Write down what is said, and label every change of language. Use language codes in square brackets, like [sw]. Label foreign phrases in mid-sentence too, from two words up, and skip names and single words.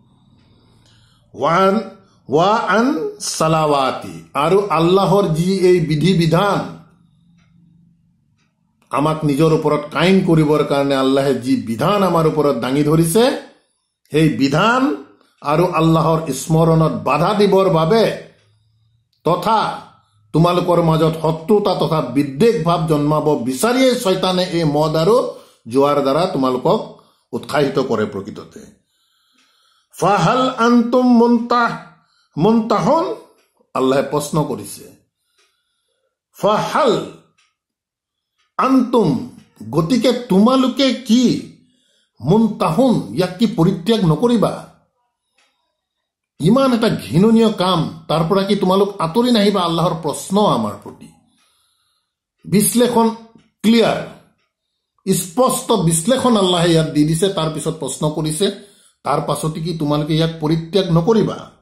[ar] وعن الصلاة, [as] আৰু আল্লাহৰ যি এই বিধি বিধান আমাক নিজৰ ওপৰত কায়েম কৰিবৰ কাৰণে আল্লাহে যি বিধান আমাৰ ওপৰত দাঙি ধৰিছে, সেই বিধান আৰু আল্লাহৰ স্মৰণত বাধা দিবৰ বাবে তথা তোমালোকৰ মাজত শত্ৰুতা তথা বিদ্বেষ ভাৱ জন্মাব বিচাৰিয়ে শয়তানে এই মদ আৰু জুৱাৰ দ্বাৰা তোমালোকক উৎসাহিত কৰে প্ৰকৃততে। [ar] فهل أنتم منتهون, [as] আল্লাহে প্ৰশ্ন কৰিছে। [ar] فهل أنتم, [as] গতিকে তোমালোকে কি মুনতাহুন, ইয়াক কি পৰিত্যাগ নকৰিবা? ইমান এটা ঘৃণনীয় কাম, তাৰ পৰা কি তোমালোক আঁতৰি নাহিবা? আল্লাহৰ প্ৰশ্ন আমাৰ প্ৰতি। বিশ্লেষণ ক্লিয়াৰ, স্পষ্ট বিশ্লেষণ আল্লাহে ইয়াত দি দিছে, তাৰ পিছত প্ৰশ্ন কৰিছে, তাৰ পাছতে কি তোমালোকে ইয়াক পৰিত্যাগ নকৰিবা?